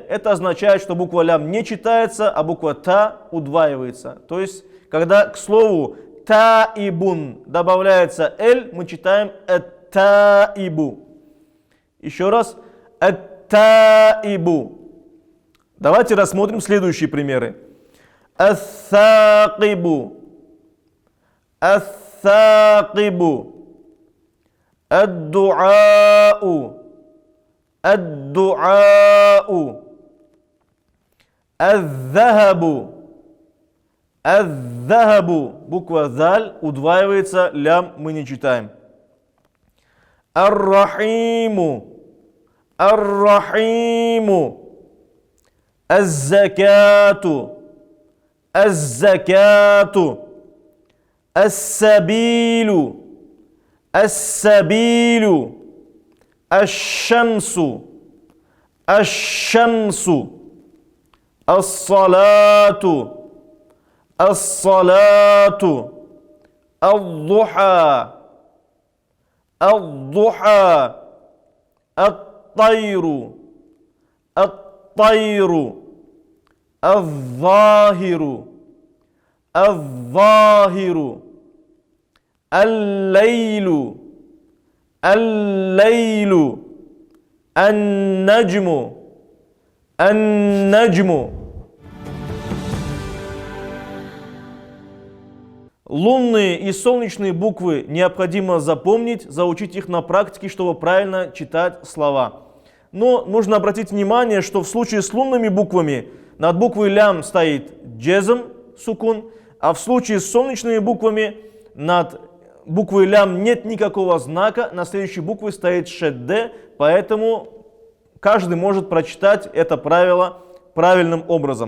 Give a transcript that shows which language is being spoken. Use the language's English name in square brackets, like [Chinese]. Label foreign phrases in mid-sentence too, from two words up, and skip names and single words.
[Russian] Это означает, что буква «лям» не читается, а буква «та» удваивается. То есть, когда к слову «таибун» добавляется «эль», мы читаем «ат-таибу». Еще раз. «Ат-таибу». Давайте рассмотрим следующие примеры. [Arabic] «الثاقب». «الثاقب». «Ад-ду'ау». «Ад-ду'ау». «الذهب». «الذهب». [Russian] Буква «заль» удваивается, «лям» мы не читаем. [Arabic] «الرحيم». «الرحيم». «Аз-закату». «Аз-закату». «السبيل». «السبيل». «الشمس». «الشمس». «الصلاة». «الصلاة». «الضحى». «الضحى». «الطير». «الطير». «Ад-захиру». «Ад-захиру». «الليل». «الليل». «النجم». «النجم». [Russian] Лунные и солнечные буквы необходимо запомнить, заучить их на практике, чтобы правильно читать слова. Но нужно обратить внимание, что в случае с лунными буквами над буквой «лям» стоит джезм, сукун, а в случае с солнечными буквами над буквой «лям» нет никакого знака, на следующей букве стоит шедде, поэтому каждый может прочитать это правило правильным образом.